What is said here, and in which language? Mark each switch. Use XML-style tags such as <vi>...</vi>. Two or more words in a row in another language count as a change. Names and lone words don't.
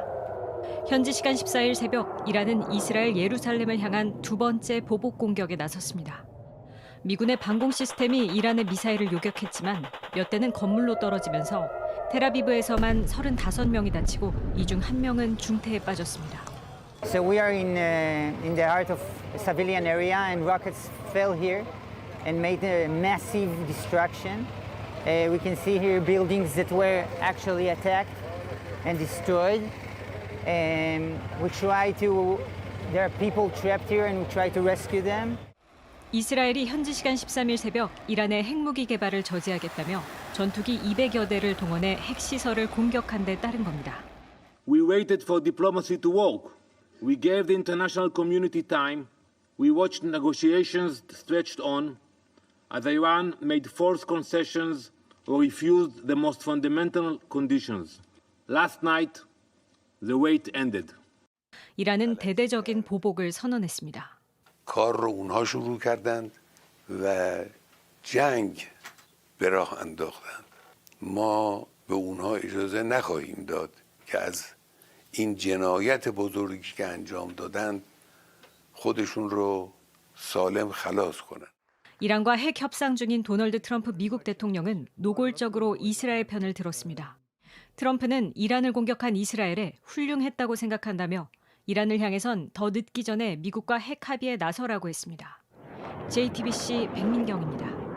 <ko>현지 시간 14일 새벽 이란은 이스라엘 예루살렘을 향한 두 번째 보복 공격에 나섰습니다. 미군의 방공 시스템이 이란의 미사일을 요격했지만 몇 대는 건물로 떨어지면서 텔아비브에서만 35명이 다치고 이 중 1명은 중태에 빠졌습니다.</ko> <en>So we are in the heart of a civilian area, and rockets fell here and made a massive destruction. We can see here buildings that were actually attacked and destroyed. There are people trapped here, and we try to rescue them.</en> <ko>이스라엘이 현지 시간 13일 새벽 이란의 핵무기 개발을 저지하겠다며 전투기 200여 대를 동원해 핵시설을 공격한 데 따른 겁니다.</ko> <en>We waited for diplomacy to work. We gave the international community time. We watched negotiations stretched on as Iran made forced concessions or refused the most fundamental conditions. Last night, the wait ended.</en> <ko>이란은 대대적인 보복을 선언했습니다.</ko> <fa>کار رو اونها شروع کردند و جنگ به راه انداختند. ما به اونها اجازه نخواهیم داد که از این جنایت بزرگی که انجام دادند خودشون رو سالم خلاص کنند.</fa> <ko>이란과 핵 협상 중인 도널드 트럼프 미국 대통령은 노골적으로 이스라엘 편을 들었습니다. 트럼프는 이란을 공격한 이스라엘에 훌륭했다고 생각한다며 이란을 향해선 더 늦기 전에 미국과 핵 합의에 나서라고 했습니다. JTBC 백민경입니다.</ko>